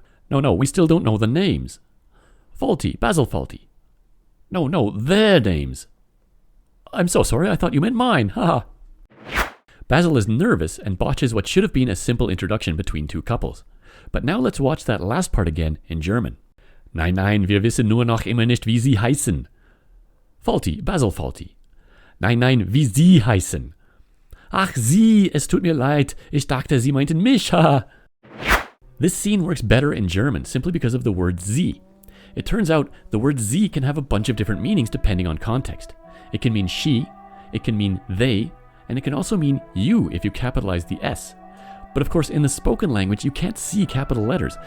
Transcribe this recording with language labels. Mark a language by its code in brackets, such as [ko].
[en] No, we still don't know the names. Fawlty, Basil Fawlty. No, their names. I'm so sorry, I thought you meant mine, haha. Basil is nervous and botches what should have been a simple introduction between 2 couples. But now let's watch that last part again in German. [de] Nein, nein, wir wissen nur noch immer nicht, wie Sie heißen. Fawlty, Basil Fawlty. Nein, nein, wie Sie heißen. Ach, Sie, es tut mir leid. Ich dachte, Sie meinten mich, haha. [en] This scene works better in German simply because of the word Sie. It turns out the word Sie can have a bunch of different meanings depending on context. It can mean she, it can mean they, and it can also mean you if you capitalize the S. But of course, in the spoken language, you can't see capital letters.